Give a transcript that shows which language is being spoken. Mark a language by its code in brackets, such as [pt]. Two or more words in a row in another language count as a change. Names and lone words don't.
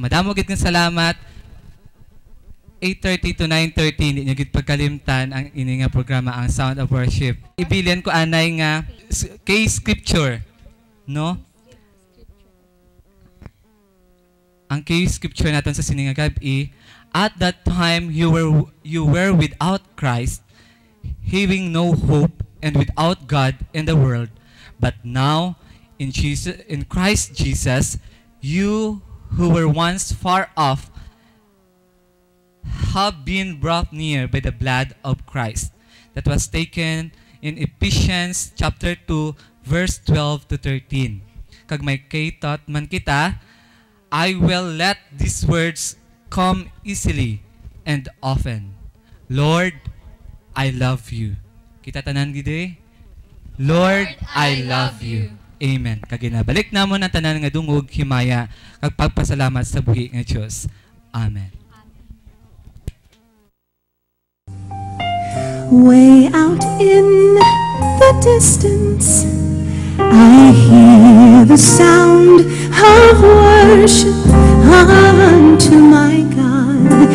[hil] Madamo gid nga salamat. 8:30 to 9:30 hindi nyo gid pagkalimtan ang ini nga programa ang Sound of Worship. Ibilian ko anay nga kay scripture, no? Ang kay scripture naton sa sininga gabi, [en] at that time you were without Christ, having no hope and without God in the world, but now in Christ Jesus, you who were once far off have been brought near by the blood of Christ. That was taken in Ephesians chapter 2 verse 12 to 13. [hil] Kag may kaytot man kita, [en] I will let these words come easily and often. Lord, I love you. [hil] Kita tanan gid. [en] Lord, I love you. Amen. [hil] Kaginabalik namon ang tanan nga dungog himaya kag pagpasalamat sa buhi nga Dios. Amen. [en] Way out in the distance, I hear the sound of worship unto my God.